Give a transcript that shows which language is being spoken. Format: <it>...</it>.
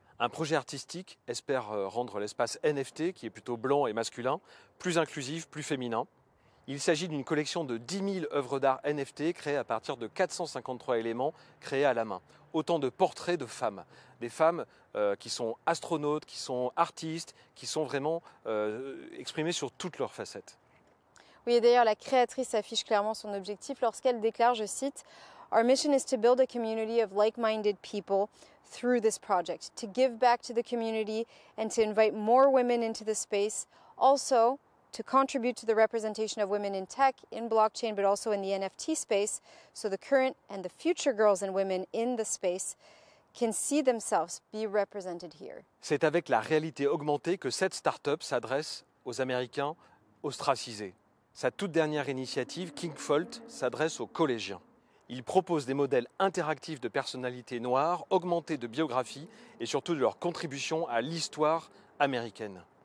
<fr>Un projet artistique espère rendre l'espace NFT, qui est plutôt blanc et masculin, plus inclusif, plus féminin. Il s'agit d'une collection de 10 000 œuvres d'art NFT créées à partir de 453 éléments créés à la main. Autant de portraits de femmes. Des femmes qui sont astronautes, qui sont artistes, qui sont vraiment exprimées sur toutes leurs facettes. Oui, et d'ailleurs, la créatrice affiche clairement son objectif lorsqu'elle déclare, je cite, «</fr> <en>Our mission is to build a community of like-minded people through this project, to give back to the community and to invite more women into the space, also to contribute to the representation of women in tech, in blockchain, but also in the NFT space, so the current and the future girls and women in the space can see themselves be represented here. »</en> <fr>C'est avec la réalité augmentée que cette start-up s'adresse aux Américains ostracisés. Sa toute dernière initiative, KingFolt, s'adresse aux collégiens. Il propose des modèles interactifs de personnalités noires, augmentés de biographies et surtout de leur contribution à l'histoire américaine.</fr>